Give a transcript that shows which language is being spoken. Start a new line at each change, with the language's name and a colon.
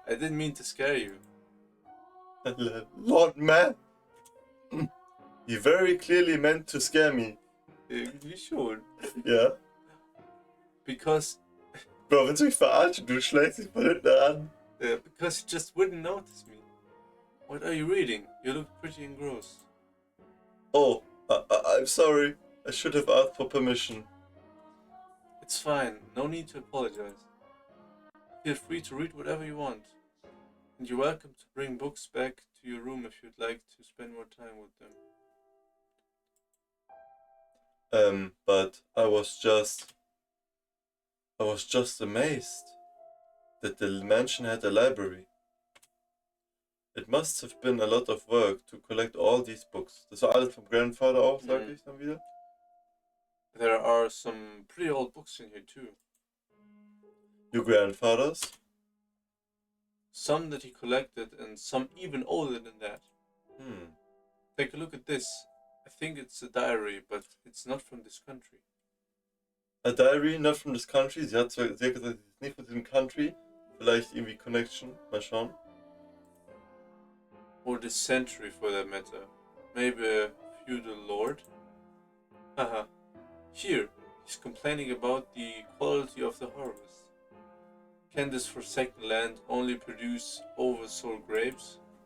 English: I didn't mean to scare you. Lord man! You very clearly meant to scare me.
German: Irgendwie schon. Ja.
English: Because...
German: Bro, willst du mich verarschen? Du schlägst dich von hinten an.
English: Because you just wouldn't notice me. What are you reading? You look pretty engrossed. Oh, I'm sorry. I should have asked for permission. It's fine. No need to apologize. Feel free to read whatever you want. And you're welcome to bring books back to your room if you'd like to spend more time with them. But I was just amazed that the mansion had a library. It must have been a lot of work to collect all these books.
German: Das war alles vom Grandfather auch, sag ich dann wieder.
English: There are some pretty old books in here too. Your grandfather's? Some that he collected and some even older than that. Take a look at this. I think it's a diary, but it's not from this country. A diary, not from this country.
German: Sie hat gesagt, sie ist nicht von diesem Country. Vielleicht irgendwie Connection. Mal schauen.
English: Or this century for that matter. Maybe a feudal lord? Haha. Here, he's complaining about the quality of the harvest. Can this forsaken land only produce oversold grapes?